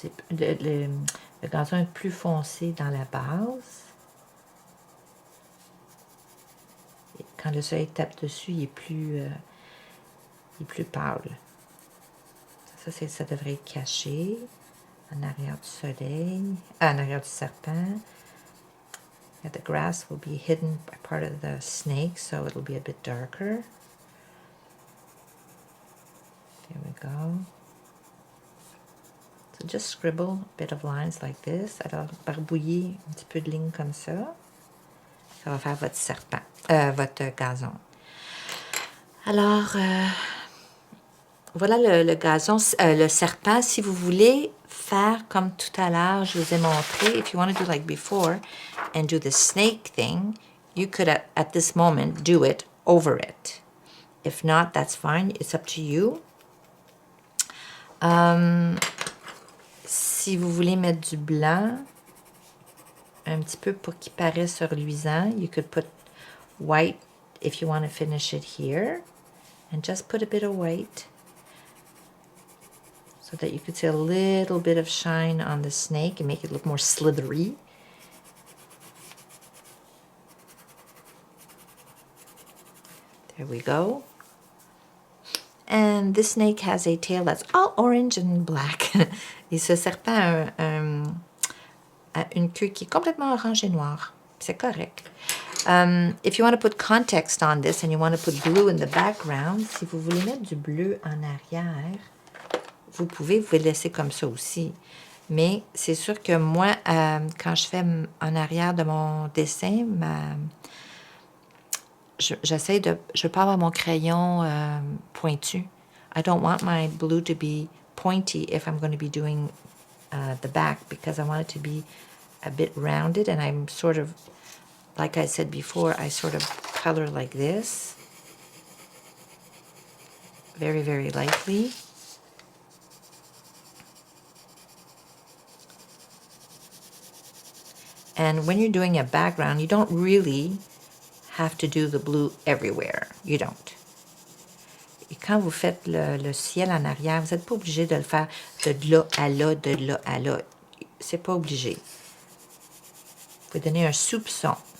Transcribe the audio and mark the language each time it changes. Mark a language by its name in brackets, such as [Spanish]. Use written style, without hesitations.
[French] le gazon est plus foncé dans la base. Et quand le soleil tape dessus, il est plus pâle. Ça devrait être caché en arrière du soleil, en arrière du serpent. [English] And the grass will be hidden by part of the snake, so it'll be a bit darker. There we go. So just scribble a bit of lines like this. [French] Alors, barbouiller un petit peu de lignes comme ça. Ça va faire votre serpent, votre gazon. Alors, voilà le gazon, le serpent. Si vous voulez faire comme tout à l'heure, je vous ai montré, [English] if you want to do like before and do the snake thing, you could at this moment do it over it. If not, that's fine. It's up to you. [French] Si vous voulez mettre du blanc, un petit peu pour qu'il paraisse reluisant, [English] you could put white if you want to finish it here. And just put a bit of white so that you could see a little bit of shine on the snake and make it look more slithery. There we go. And this snake has a tail that's all orange and black. [French] Et ce serpent a une queue qui est complètement orange et noire. C'est correct. [English] If you want to put context on this and you want to put blue in the background, [French] si vous voulez mettre du bleu en arrière, vous pouvez laisser comme ça aussi. Mais c'est sûr que moi, quand je fais en arrière de mon dessin, j'essaie de... Je veux pas avoir mon crayon pointu. [English] I don't want my blue to be pointy if I'm going to be doing the back, because I want it to be a bit rounded, and I'm sort of, like I said before, I sort of color like this. Very, very lightly. And when you're doing a background, you don't really have to do the blue everywhere. You don't. [French] Et quand vous faites le ciel en arrière, vous n'êtes pas obligé de le faire de là à là, de là à là. C'est pas obligé. Vous pouvez donner un soupçon.